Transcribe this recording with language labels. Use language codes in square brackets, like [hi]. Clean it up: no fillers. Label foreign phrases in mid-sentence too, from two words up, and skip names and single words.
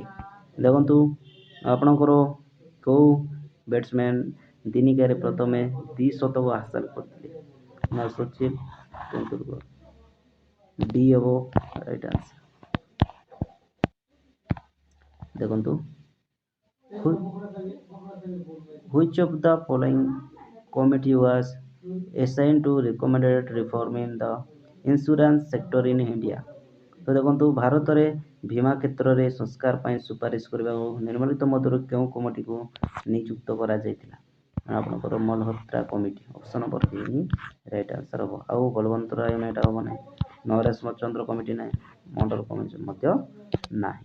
[or] ଦେଖନ୍ତୁ ଆପଣଙ୍କର କେଉଁ ବ୍ୟାଟ୍ସମ୍ୟାନ୍ ଦିନିକିଆରେ ପ୍ରଥମେ ଦ୍ୱିଶତକ ହାସଲ କରିଥିଲେ? ନା ସଚିନ ତେନ୍ଦୁଲକର। ଡି ହେବ [en] right answer. [or] ଦେଖନ୍ତୁ, [en] which of the following committee was assigned to recommended reform in the insurance sector in India? [or] ତ ଦେଖନ୍ତୁ, ଭାରତରେ ବୀମା କ୍ଷେତ୍ରରେ ସଂସ୍କାର ପାଇଁ ସୁପାରିଶ କରିବାକୁ ନିମ୍ନଲିଖିତ ମଧ୍ୟରୁ କେଉଁ କମିଟିକୁ ନିଯୁକ୍ତ କରାଯାଇଥିଲା? ଆପଣଙ୍କର ମଲହୋତ୍ରା କମିଟି। [en] option number A [or] ହିଁ [en] right answer [or] ହେବ। ଆଉ ବଳବନ୍ତ ରାୟ ଏଇଟା ହେବ ନାହିଁ। ନରେଶ ଚନ୍ଦ୍ର କମିଟି ନାହିଁ, ମଣ୍ଡଳ କମିଟି ମଧ୍ୟ ନାହିଁ।